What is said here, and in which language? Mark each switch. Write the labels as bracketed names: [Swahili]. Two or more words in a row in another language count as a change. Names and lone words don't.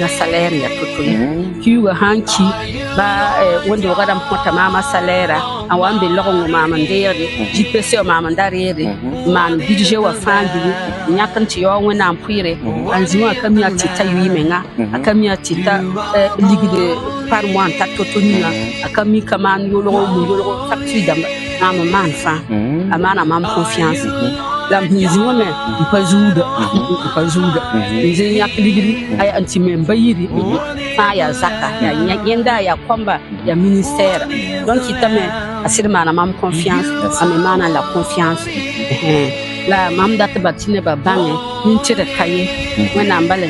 [Mossi] a salaire ya to-to ye kiuga sãn ki ba wẽnd-doogã dãmb kõta maam a salaire a wa n be logengõ maam n deegde JPC wã maam n da reede n maan budget wã fãa gili n yãk n tɩ yaoog wẽnnaam pʋɩɩre an zĩ wã ka mi a tɩta yʋɩɩmenga a ka mi a tɩta ligde [French] par mois [Mossi] n ta to-to ninga a ka mi ka maan yolgo facture dãmba maam n maan fãa a maana mam confiance la m zĩ wã me n pa zuuda n zĩ yãk ligri a yaa n tɩ me n ba yiri fãa yaa zaka yẽnda a yaa kɔmba yaa ministère donc kɩtame a sɩd maana mam confiance a me maana la confiance la mam dat ba tɩ nebã bãnge nin-tɩd ka ye wẽnnaam bala n